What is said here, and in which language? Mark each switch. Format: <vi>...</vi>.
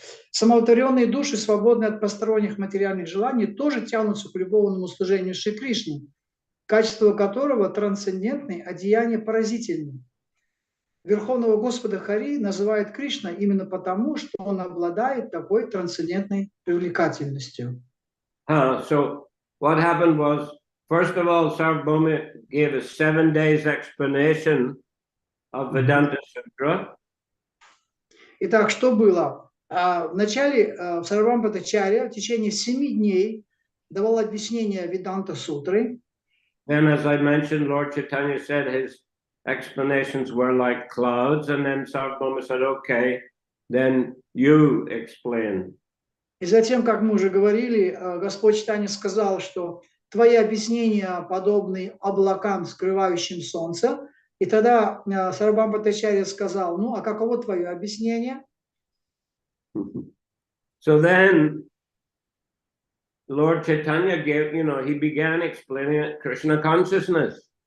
<ru>Самоудовлетворенные души, свободные от посторонних материальных желаний, тоже тянутся к любовному служению Шри Кришне, качество которого трансцендентное, а деяние поразительное. Верховного Господа Хари называют Кришна именно потому, что он обладает такой трансцендентной привлекательностью.</ru> <en>So what happened was, first of all, Sarvabhauma gave a 7 days explanation of Vedanta Sutra.</en> <ru>Итак, что было? Вначале Сарвабхаума Бхаттачарья в течение 7 дней давал объяснение Веданта Сутры.</ru> <en>Then, as I mentioned, Lord Chaitanya said his explanations were like clouds, and then Sarvabhauma said, okay, then you explain.</en> <ru>И затем, как мы уже говорили, Господь Чайтанья сказал, что твои объяснения подобны облакам, скрывающим солнце. И тогда Сарвабхаума Бхаттачарья сказал, ну, а каково твое объяснение?</ru> <en>So then, Lord Chaitanya gave, he began explaining Krishna consciousness.</en>